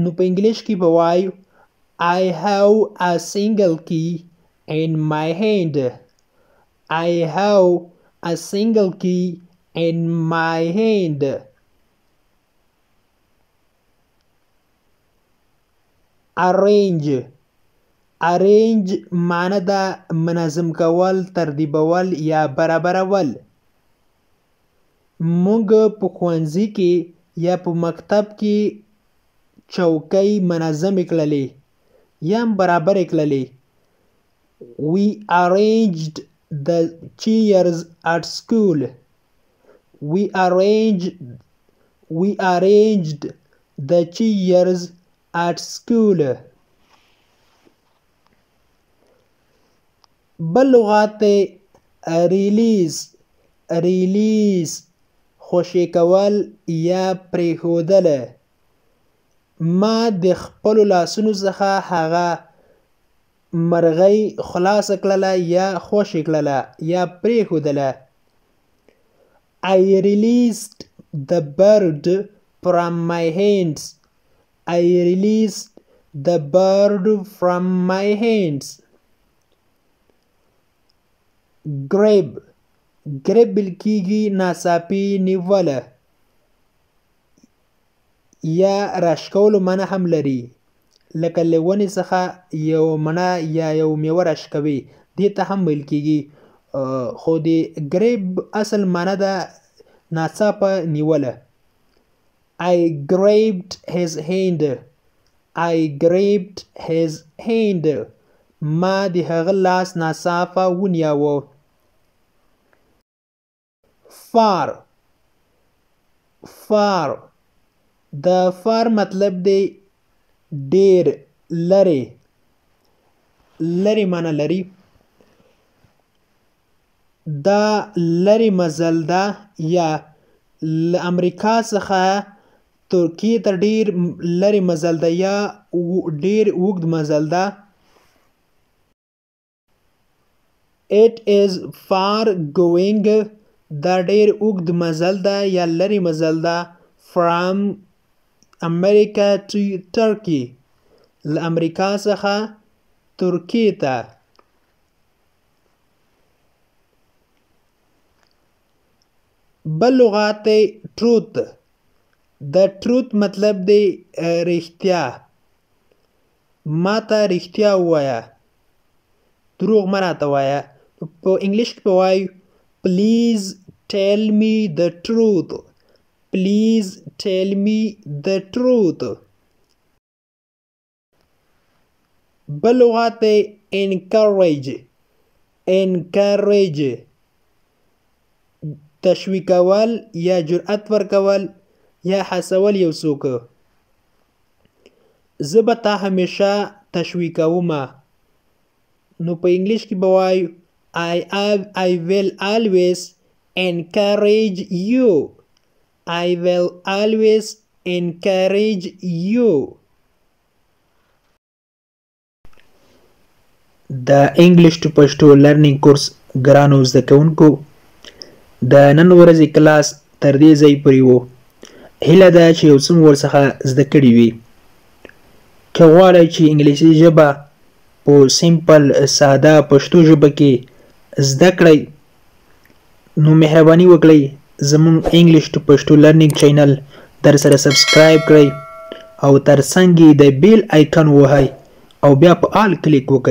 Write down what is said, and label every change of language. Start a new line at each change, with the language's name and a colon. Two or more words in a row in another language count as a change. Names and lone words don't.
Pashto: نو په انګلیش کې به وایو
English: I have a single key in my hand. I have a single key in my hand. Arrange.
Pashto: Arrange معنی دا منظم کول، ترتیبول یا برابرول. مونږ په ښوونځي کې یا په مکتب کې چوکۍ منظم کړلې یا برابر کړلې.
English: We arranged the chairs at school. We arranged the chairs at school.
Pashto: بل لغات ریلیز خوشی کول یا پریښودل. ما د خپلو لاسونو څخه هغه مرغۍ خلاصه کړله یا خوشې کړله یا پریښودله.
English: I released the bird from my hands. I released the bird from my hands.
Pashto: Grab بل کېږي ناڅاپي نیوله یا راشکولو معنی هم لري، لکه له ونې څخه یو مڼه یا یو میوه راشکوي، دې ته هم ویل کېږي. خو د ګریب اصل معنی ده ناڅاپه نیوله.
English: I grabbed his hand. I grabbed his hand.
Pashto: ما د هغه لاس ناڅاپه ونیاوه. far د far مطلب دی ډیر، لري معنی لري. دا لري مزل ده یا له امریکا څخه ترکیې ته ډیر لري مزل ده یا ډیر اوږد مزل ده.
English: It is far going.
Pashto: دا ډیر اوږد مزل ده یا لري مزل ده.
English: From America to Turkey.
Pashto: له امریکا څخه ترکیې ته. بل لغات truth. د truth مطلب دی رښتیا. ما ته رښتیا ووایه، دروغ مه راته وایه. په انګلیش کې به وایو
English: Please tell me the truth. Please tell me the truth.
Pashto: بل لغات encourage. تشویقول یا جرأت ورکول یا هڅول یو څوک. زه به تا همیشه تشویقومه. نو په انګلیش کې به وایو
English: I will always encourage you. I will always encourage you.
Pashto: د
English: English to Pashto learning course
Pashto: ګرانو زده کوونکو، د نن ورځې کلاس تر دې ځای پورې و. هیله ده چې یو څه مو ورڅخه زده کړي وي. که غواړئ چې انګلیسي ژبه په سمپل ساده پښتو ژبه کې زده کړئ، نو مهرباني وکړئ زموږ
English: English to Pashto learning channel
Pashto: در سره سبسکرایب کړئ او ترڅنګ یې د
English: bell icon
Pashto: ووهئ او بیا په آل کلیک وکړئ.